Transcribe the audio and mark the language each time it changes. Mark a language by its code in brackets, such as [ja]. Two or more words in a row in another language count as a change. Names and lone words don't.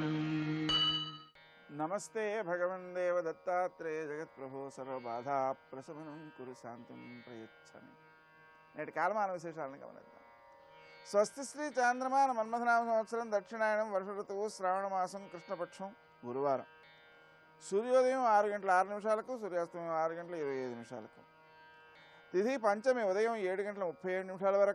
[sa] नमस्ते भगवन् देव दत्तात्रेय जगत्प्रभो सर्वबाधा प्रशमनं कुरु शान्तिं प्रयच्छामि। [te] నేటి కాలమాన విశేషాలను గమనిద్దాం. స్వస్తి శ్రీ చాంద్రమాన మన్మథనామ సంవత్సరం దక్షిణాయనం వర్ష ఋతువు శ్రావణ మాసం కృష్ణపక్షం గురువారం. సూర్యోదయం 6:06 సూర్యాస్తమయం 6:25. తిథి పంచమి ఉదయం 7:37 వరకు.